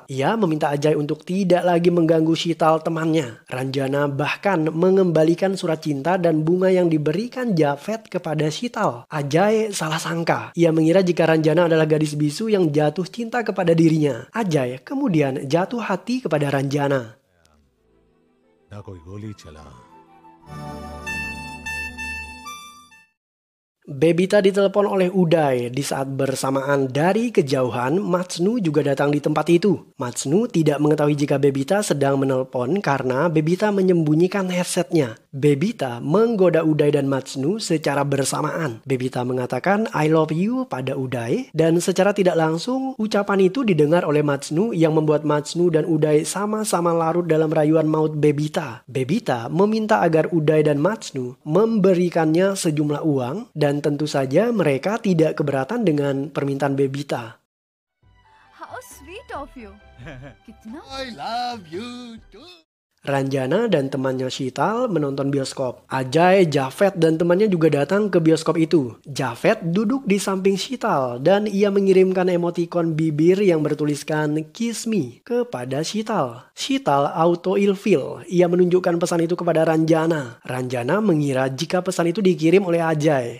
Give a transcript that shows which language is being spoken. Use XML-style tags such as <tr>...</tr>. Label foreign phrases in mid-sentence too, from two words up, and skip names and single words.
<id>Ia meminta Ajay untuk tidak lagi mengganggu Sital temannya. Ranjana bahkan mengembalikan surat cinta dan bunga yang diberikan Javed kepada Sital. Ajay salah sangka. Ia mengira jika Ranjana adalah gadis bisu yang jatuh cinta kepada dirinya. Ajay kemudian jatuh hati kepada Ranjana.</id> <hi>ना कोई गोली चला।</hi> <id>Bebita ditelepon oleh Uday. Di saat bersamaan dari kejauhan, Matsnu juga datang di tempat itu. Matsnu tidak mengetahui jika Bebita sedang menelpon karena Bebita menyembunyikan headsetnya. Bebita menggoda Uday dan Matsnu secara bersamaan. Bebita mengatakan</id> <en>I love you</en> <id>pada Uday dan secara tidak langsung ucapan itu didengar oleh Matsnu yang membuat Matsnu dan Uday sama-sama larut dalam rayuan maut Bebita. Bebita meminta agar Uday dan Matsnu memberikannya sejumlah uang dan tentu saja mereka tidak keberatan dengan permintaan Bebita.</id> <en>How sweet of you. कितना I love you too.</en> <id>Ranjana dan temannya Sital menonton bioskop. Ajay, Javed dan temannya juga datang ke bioskop itu. Javed duduk di samping Sital dan ia mengirimkan emotikon bibir yang bertuliskan</id> <en>Kiss Me</en> <id>kepada Sital. Sital auto ilfil. Ia menunjukkan pesan itu kepada Ranjana. Ranjana mengira jika pesan itu dikirim oleh Ajay.</id>